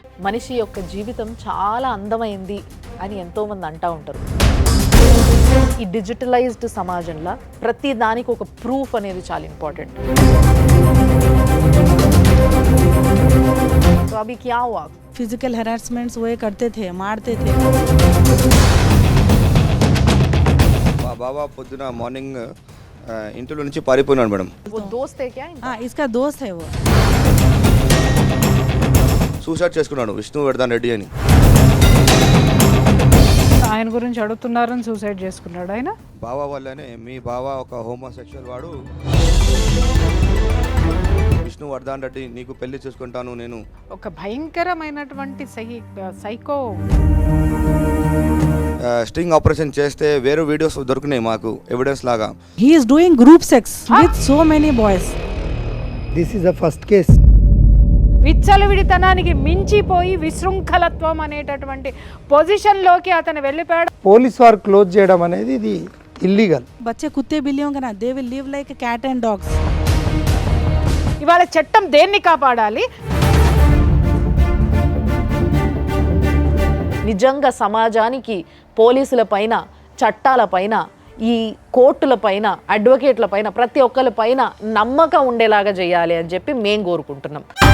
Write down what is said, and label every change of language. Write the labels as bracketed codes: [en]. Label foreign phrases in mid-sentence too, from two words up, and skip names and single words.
[te] మనిషి యొక్క జీవితం చాలా అందమైంది అని ఎంతోమంది అంటూ ఉంటారు. ఈ డిజిటలైజ్డ్ సమాజంలో ప్రతి దానికి ఒక ప్రూఫ్ అనేది చాలా ఇంపార్టెంట్. [hi] तो अभी क्या हुआ? [en] physical harassments [hi] वो करते थे, मारते थे. [te] మా బాబా పొద్దున మార్నింగ్ ఇంట్లో నుంచి పారిపోయినాడు మేడం. [hi] वो दोस्त है क्या इनका? हाँ, इसका दोस्त है वो. [te] సూసైడ్ చేసుకున్నాడు విష్ణువర్ధన్ రెడ్డి అని. ఆయన గురించి అడుగుతున్నారని సూసైడ్ చేసుకున్నాడు ఆయన. బావా వల్లనే మీ బావా ఒక హోమోసెక్షువల్ వాడు, విష్ణువర్ధన్ రెడ్డి నీకు పెళ్లి చేసుకుంటాను నేను. ఒక భయంకరమైనటువంటి సైకో. [en] string operation [te] చేస్తే వేరే వీడియోస్ దొరికినాయి మాకు ఎవిడెన్స్ లాగా. [en] He is doing group sex with so many boys. This is the first case. [te] విచ్చలవిడితనానికి మించిపోయి విశృంఖలత్వం అనేటటువంటి పొజిషన్లోకి అతను వెళ్ళిపోయాడు. పోలీస్ వారు క్లోజ్ చేయడం అనేది ఇది ఇల్లీగల్. [hi] बच्चे कुत्ते बिल्लियों का ना, [en] they will live like a cat and dogs. [te] ఇవాళ చట్టం దేన్ని కాపాడాలి? నిజంగా సమాజానికి పోలీసుల పైన, చట్టాల పైన, ఈ కోర్టుల పైన, అడ్వకేట్ల పైన, ప్రతి ఒక్కరి పైన నమ్మకం ఉండేలాగా చేయాలి అని చెప్పి మేము కోరుకుంటున్నాం.